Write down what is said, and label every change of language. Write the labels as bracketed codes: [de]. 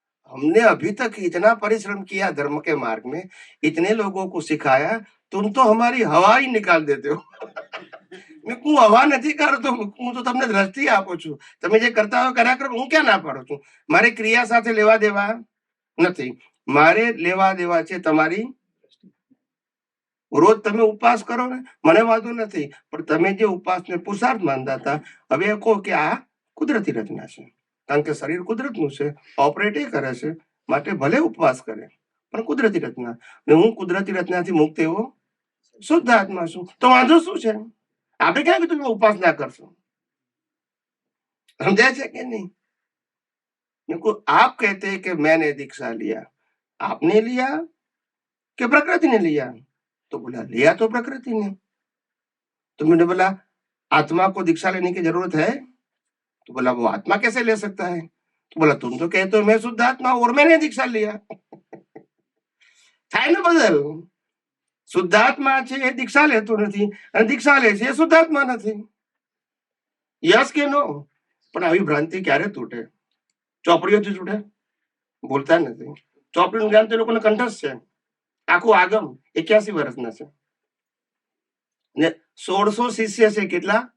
[hi] हमने अभी तक इतना परिश्रम किया धर्म के मार्ग में, इतने लोगों को सिखाया, तुम तो हमारी हवा ही निकाल देते हो. [gu] મેં હું હવા નથી કરતો, હું તો તમને દ્રષ્ટિ આપું છું. તમે જે કરતા હો કર્યા કરો, હું ક્યાં ના પાડું છું? મારે ક્રિયા સાથે લેવા દેવા નથી. મારે લેવા દેવા છે તમારી. રોજ તમે ઉપવાસ કરો ને, મને વાંધો નથી, પણ તમે જે ઉપવાસને પુરુષાર્થ માનતા હતા, હવે કહો કે આ કુદરતી રચના છે. કારણ કે શરીર કુદરતનું છે, ઓપરેટ એ કરે છે, માટે ભલે ઉપવાસ કરે પણ કુદરતી રચના. ને હું કુદરતી રચનાથી મુક્ત એવો શુદ્ધ આત્મા છું, તો વાંધો શું છે? આપણે ક્યાં કીધું કે ઉપવાસ ના કરશો? સમજાય છે કે નહીં? [hi] आप कहते हैं कि मैंने दीक्षा लिया, आपने लिया कि प्रकृति ने लिया? तो बोला लिया तो प्रकृति ने. तो मैंने बोला आत्मा को दीक्षा लेने की जरूरत है? तो बोला वो आत्मा कैसे ले सकता है? तो बोला तुम तो कहते हो मैं शुद्ध आत्मा और मैंने दीक्षा लिया. [gu] થાય ને બદલ. શુદ્ધાત્મા છે એ દીક્ષા લેતો નથી, અને દીક્ષા લે છે એ શુદ્ધાત્મા નથી. યસ કે નો? પણ આવી ભ્રાંતિ ક્યારે તૂટે? ચોપડીઓથી તૂટે? બોલતા નથી. ચોપડીનું જ્ઞાન તો એ લોકોને કંઠસ્થ છે. આખું આગમ 81 વર્ષના છે ને 1600 શિષ્ય છે. કેટલા?